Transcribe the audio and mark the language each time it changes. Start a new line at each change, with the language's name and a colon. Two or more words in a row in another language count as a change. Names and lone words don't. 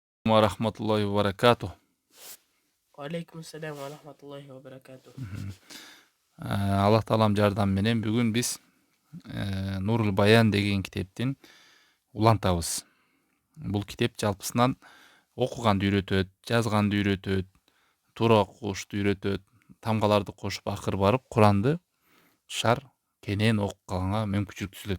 Arabic: عليكم ورحمة الله وبركاته. وعليكم السلام ورحمة الله وبركاته.
Kyrgyz: Алла таалам жардам менен бүгүн биз Нурул Баян деген китептин улантабыз. Бул китеп жалпысынан окуганды үйрөтөт, жазганды үйрөтөт, туура окушту үйрөтөт, тамгаларды кошуп акыр барып Куранды шар кенен окуп калганга мүмкүнчүлүк түзүлөт.